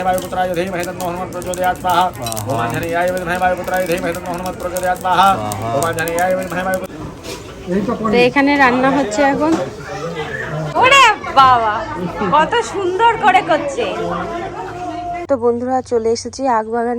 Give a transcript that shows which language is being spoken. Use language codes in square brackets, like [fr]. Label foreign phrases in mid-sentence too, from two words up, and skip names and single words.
[sa] वायुपुत्राय धीमहि तन्नो हनुमत् प्रचोदयात् स्वाहा ओम आंजनेयाय विद्महे वायुपुत्राय धीमहि तन्नो हनुमत् प्रचोदयात् स्वाहा ओम आंजनेयाय विद्महे वायुपुत्राय। [bn] তো এখানে রান্না হচ্ছে এখন। ওরে বাবা কত সুন্দর করে করছে। তো বন্ধুরা চলে এসেছি আখ বাগানে।